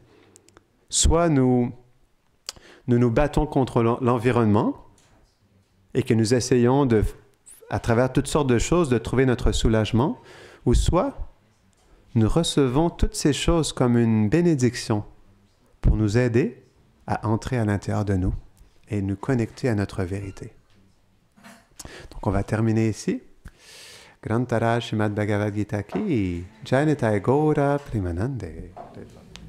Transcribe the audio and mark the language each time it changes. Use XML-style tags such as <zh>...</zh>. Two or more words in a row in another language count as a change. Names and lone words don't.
<fr>Soit nous battons contre l'environnement et que nous essayons à travers toutes sortes de choses, de trouver notre soulagement, ou soit nous recevons toutes ces choses comme une bénédiction pour nous aider à entrer à l'intérieur de nous et nous connecter à notre vérité. Donc on va terminer ici.</fr> <sa>Grantara Srimad Bhagavad Gita ki Jai Nitai Gaura Premanande.</sa>